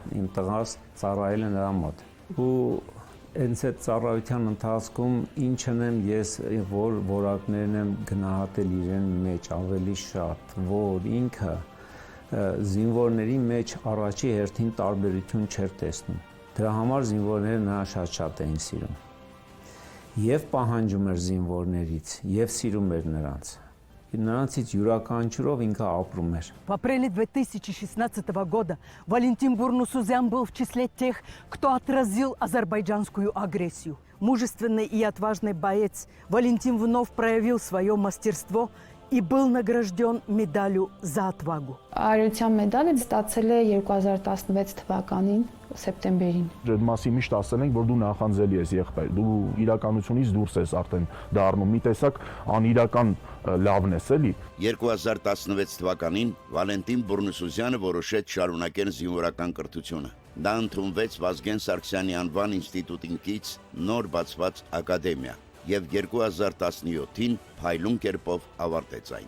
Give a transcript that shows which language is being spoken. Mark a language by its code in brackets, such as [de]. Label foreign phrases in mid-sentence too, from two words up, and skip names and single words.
[hy] Իմ տղաս ծառայել է նրա մոտ։ Ու հենց այդ ծառայության ընթացքում ինչն եմ ես որ որակներն եմ գնահատել իրեն մեջ ավելի շատ, որ ինքը զինվորների մեջ առաջի հերթին տարբերություն չէր տեսնում։ Դրա համար զինվորները նրան շատ էին սիրում։ եւ պահանջում էր զինվորներից, եւ սիրում էր նրանց։ Նրանցից յուրաքանչյուրով ինքը ապրում էր։ [ru] В апреле 2016 года Валентин Бурнусузян был в числе тех, кто отразил азербайджанскую агрессию. Мужественный и отважный боец Валентин вновь проявил свое мастерство и был награжден медалью за отвагу. [hy] Արարության մեդալը ստացել է 2016 թվականին սեպտեմբերին։ Այդ մասի միշտ ասել ենք, որ դու նախանձելի ես եղբայր, դու իրականությունից դուրս ես արդեն դառնում, մի տեսակ անիրական լավն ես էլի։ 2016 թվականին Վալենտին Բուրնուսուզյանը որոշեց շարունակել զինվորական կրթությունը։ Դա ընդունվեց Վազգեն Սարգսյանի անվան ինստիտուտինքից նոր բացված ակադեմիա եւ 2017-ին փայլուն կերպով ավարտեց այն։